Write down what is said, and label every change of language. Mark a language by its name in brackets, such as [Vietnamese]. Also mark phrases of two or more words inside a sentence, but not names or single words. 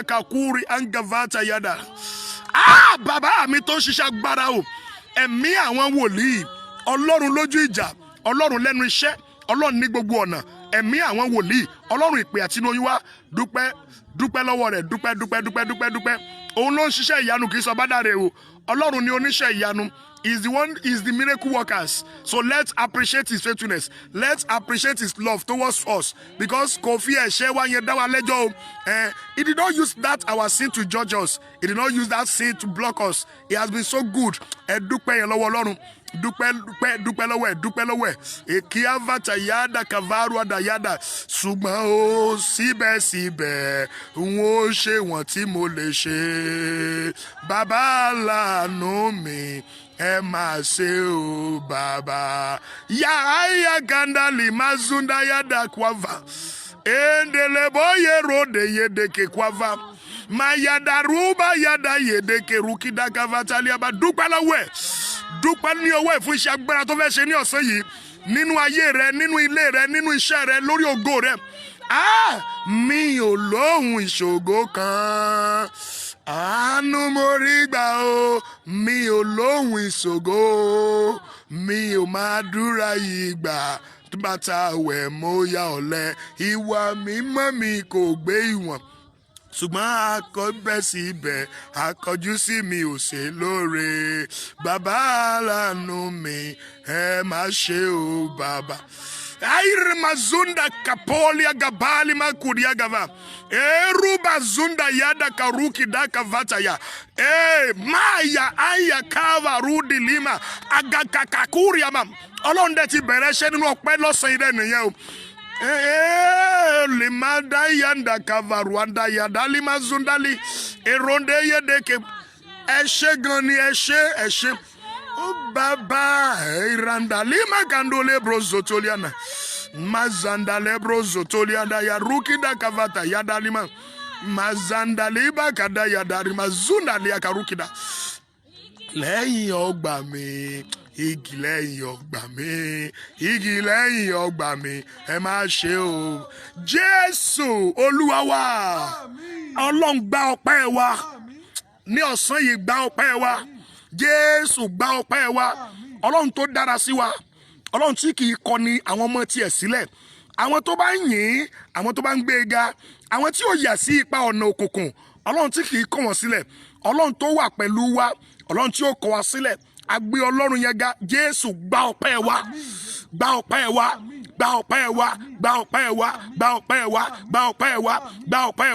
[Yoruba] kakuri angavata yada bàbá mi tó ṣiṣẹ́ agbára o ẹ̀mí àwọn wòlíì Ọlọ́run lójú ìjà Ọlọ́run lẹ́nu iṣẹ́ Ọlọ́run ní gbogbo ọ̀nà ẹ̀mí àwọn wòlíì Ọlọ́run ìpè àti inú oyún wá dúpẹ́ lọ́wọ́ rẹ̀ dúpẹ́ òun ló ń ṣiṣẹ́ ìyanu kì í sọ bádàrẹ o Ọlọ́run ni oníṣẹ́ ìyanu [English] is the miracle workers. So let's appreciate his faithfulness. Let's appreciate his love towards us. Because Kofi he did not use that our sin to judge us. He did not use that sin to block us. He has been so good. [Yoruba] Dúpẹ́ lọ́wọ́ ekiavata yada kavaru adayada ṣùgbọ́n ó síbẹ̀síbẹ̀ n ó ṣe wọ́n tí mo lè ṣe bàbá láàánú mi ẹ máa ṣe o bàbá yàáyà gandali mazunda yada kwava endele boye rode yedeke kwava mayada ruba yada yedeke rukida kavatali aba dúpẹ́ ní ọwọ́ ẹ̀ fún iṣẹ́ agbára tó fẹ́ ṣe ní ọ̀sán yìí nínú ayé rẹ nínú ilé rẹ nínú iṣẹ́ rẹ lórí ògo rẹ mi ò lóhùn ìṣògo kan àánú mo rí gbà o mi ò lóhùn ìṣògo mi ò máa dúra yìí gbà bàtà wẹ̀ mo ya ọ̀lẹ ìwà mímọ́ mi kò gbé ìwọ̀n ṣùgbọ́n akọ́bẹ̀síbẹ̀ akọjú sí mi ò ṣe lóore bàbá lànà mi ẹ má ṣe o bàbá. Aire mazunda kapolia gabali makudia gava eruba zunda yada karuki daka vataya maya aya kava rudi lima agakakakuria mam Ọlọ́run dẹ̀ ti bẹ̀rẹ̀ ṣẹ́ nínú ọpẹ́ lọ́sàn ide nìyẹn o limada yanda kavaruanda yada lima zundali eronde yedeke ẹ ṣé gan ni ẹ ṣé baba iranda lima gandole brozotoliana mazanda le brozotoliana ya rukida kavata yada lima mazanda liba kada yada lima zunda li akarukida lẹ́yìn ọgbà mi igi lẹ́yìn ọgbà mi igi lẹ́yìn ọgbà mi ẹ má ṣe o Jésù Olúwa wa Ọlọ́run gba ọpẹ́ wa ní ọ̀sán yìí gba ọpẹ́ wa Jésù gba ọpẹ́ wa Ọlọ́run tó dára sí wa Ọlọ́run tí kì í kọni àwọn ọmọ tiẹ̀ sílẹ̀ àwọn tó bá ń yìn àwọn tó bá ń gbé e ga àwọn tí ó yà sí ipa ọ̀nà òkùnkùn Ọlọ́run tí kì í kọ̀ wọ́n sílẹ̀ Ọlọ́run tó wà pẹ̀lú wa Ọlọ́run tí ó kọ̀ wá sílẹ̀ agbé Ọlọ́run yẹn ga Jésù gba ọpẹ́ wa gba ọpẹ́ wa gba ọpẹ́ wa gba ọpẹ́ wa gba ọpẹ́ wa gba ọpẹ́ wa gba ọpẹ́